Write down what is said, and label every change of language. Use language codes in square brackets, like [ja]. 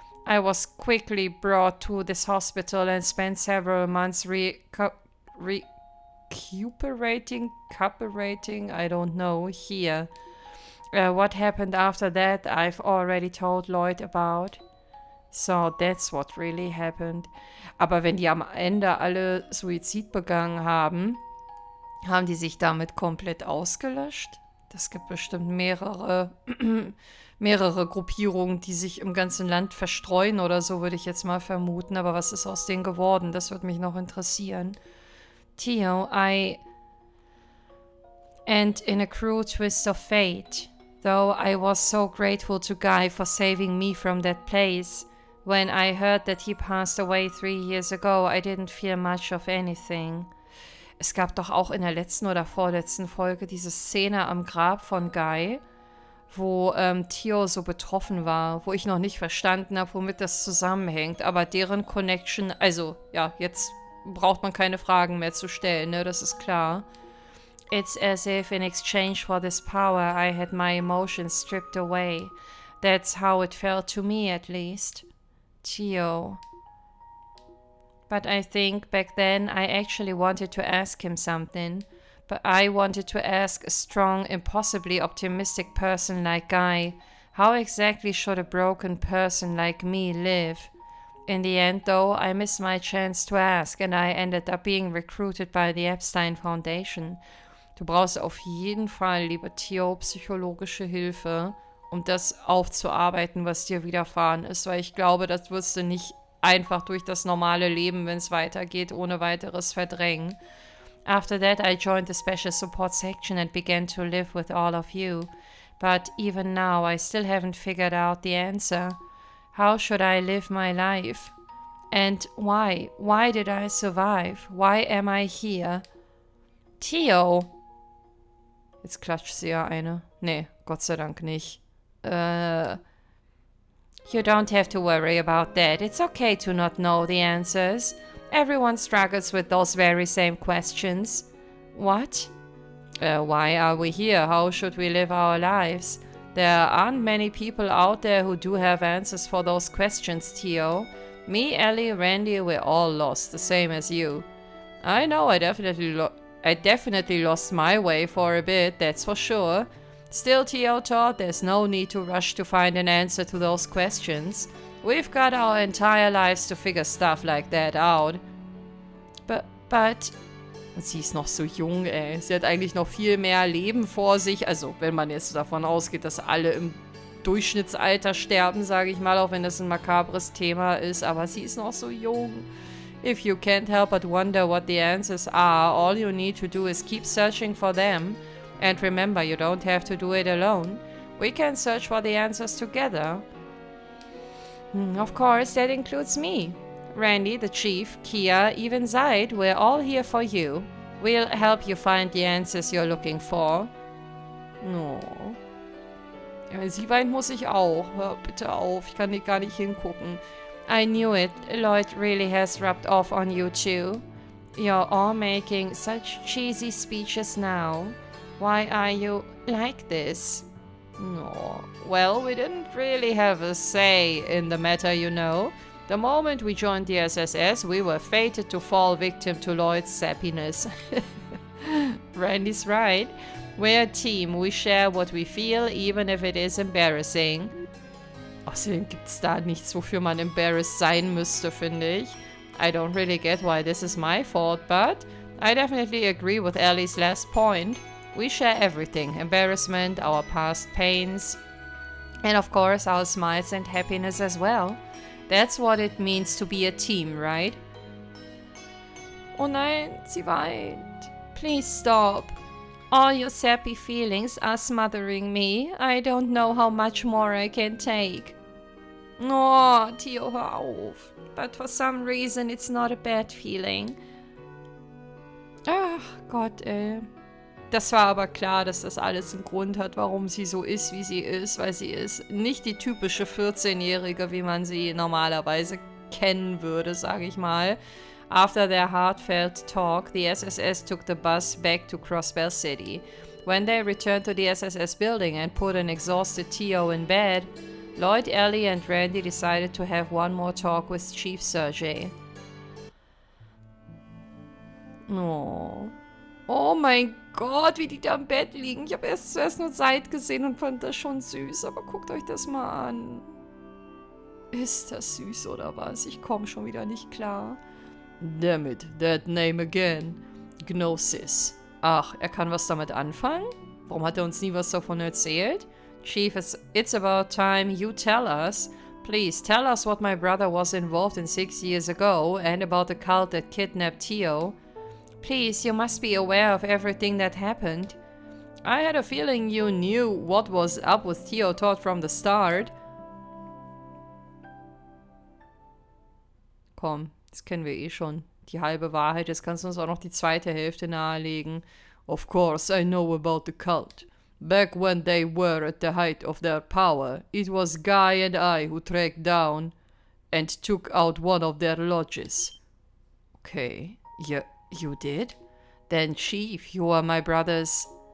[en] I was quickly brought to this hospital and spent several months recuperating, I don't know, here. What happened after that, I've already told Lloyd about. So, that's what really happened. [de] Aber wenn die am Ende alle Suizid begangen haben, haben die sich damit komplett ausgelöscht? Das gibt bestimmt mehrere Gruppierungen, die sich im ganzen Land verstreuen oder so, würde ich jetzt mal vermuten. Aber was ist aus denen geworden? Das würde mich noch interessieren. [en] Theo, and in a cruel twist of fate, though I was so grateful to Guy for saving me from that place, when I heard that he passed away 3 years ago, I didn't feel much of anything. [de] Es gab doch auch in der letzten oder vorletzten Folge diese Szene am Grab von Guy, wo Theo so betroffen war, wo ich noch nicht verstanden habe, womit das zusammenhängt. Aber deren Connection, also ja, jetzt braucht man keine Fragen mehr zu stellen, ne? Das ist klar. [en] It's as if in exchange for this power I had my emotions stripped away. That's how it felt to me at least. Theo. But I think back then I actually wanted to ask him something. But I wanted to ask a strong, impossibly optimistic person like Guy, how exactly should a broken person like me live? In the end, though, I missed my chance to ask and I ended up being recruited by the Epstein Foundation. [de] Du brauchst auf jeden Fall, liebe Theo, psychologische Hilfe, um das aufzuarbeiten, was dir widerfahren ist, weil ich glaube, das wirst du nicht einfach durch das normale Leben, wenn es weitergeht, ohne weiteres verdrängen. [en] After that, I joined the Special Support Section and began to live with all of you. But even now, I still haven't figured out the answer. How should I live my life? And why? Why did I survive? Why am I here? Theo! [de] Jetzt klatscht sie ja eine. Nee, Gott sei Dank nicht. [en] You don't have to worry about that. It's okay to not know the answers. Everyone struggles with those very same questions. What? Why are we here? How should we live our lives? There aren't many people out there who do have answers for those questions, Theo. Me, Ellie, Randy, we're all lost, the same as you. I know, I definitely lost my way for a bit, that's for sure. Still, Theo thought there's no need to rush to find an answer to those questions. We've got our entire lives to figure stuff like that out. [de] But... Sie ist noch so jung, ey. Sie hat eigentlich noch viel mehr Leben vor sich. Also, wenn man jetzt davon ausgeht, dass alle im Durchschnittsalter sterben, sage ich mal, auch wenn das ein makabres Thema ist. Aber sie ist noch so jung. [en] If you can't help but wonder what the answers are, all you need to do is keep searching for them. And remember, you don't have to do it alone. We can search for the answers together. Of course, that includes me. Randy, the chief, Kia, even Zaid, we're all here for you. We'll help you find the answers you're looking for. Oh. [de] Ja, wenn sie weint, muss ich auch. Hör bitte auf, ich kann nicht gar nicht hingucken. [en] I knew it. Lloyd really has rubbed off on you too. You're all making such cheesy speeches now. Why are you like this? No. Well, we didn't really have a say in the matter, you know. The moment we joined the SSS, we were fated to fall victim to Lloyd's sappiness. Randy's right. We're a team. We share what we feel, even if it is embarrassing. [de] Außerdem gibt's da nichts, wofür man embarrassed sein müsste, finde ich. [en] I don't really get why this is my fault, but I definitely agree with Ellie's last point. We share everything. Embarrassment, our past pains, and of course our smiles and happiness as well. That's what it means to be a team, right? [de] Oh nein, sie weint. [en] Please stop. All your sappy feelings are smothering me. I don't know how much more I can take. [de] Oh, Theo, hör auf. [en] But for some reason it's not a bad feeling. [de] Ach Gott, ey. das war aber klar, dass das alles einen Grund hat, warum sie so ist, wie sie ist, weil sie ist nicht die typische 14-Jährige, wie man sie normalerweise kennen würde, sage ich mal. [en] After their heartfelt talk, the SSS took the bus back to Crossbell City. When they returned to the SSS building and put an exhausted Tio in bed, Lloyd, Ellie, and Randy decided to have one more talk with Chief Sergey. Oh. [de] Oh mein Gott, wie die da im Bett liegen. Ich habe erst zuerst nur Zeit gesehen und fand das schon süß, aber guckt euch das mal an. Ist das süß oder was? Ich komme schon wieder nicht klar. [en] Damn it, that name again. Gnosis. [de] Ach, er kann was damit anfangen? Warum hat er uns nie was davon erzählt? [en] Chief, it's about time you tell us. Please, tell us what my brother was involved in 6 years ago and about the cult that kidnapped Tio. Please, you must be aware of everything that happened. I had a feeling you knew what was up with Tio Todd from the start. [de] Komm, das kennen wir eh schon. Die halbe Wahrheit, jetzt kannst du uns auch noch die zweite Hälfte nahelegen. [en] Of course, I know about the cult. Back when they were at the height of their power, it was Guy and I who tracked down and took out one of their lodges. Okay, you did? Then, Chief, you are my brother's...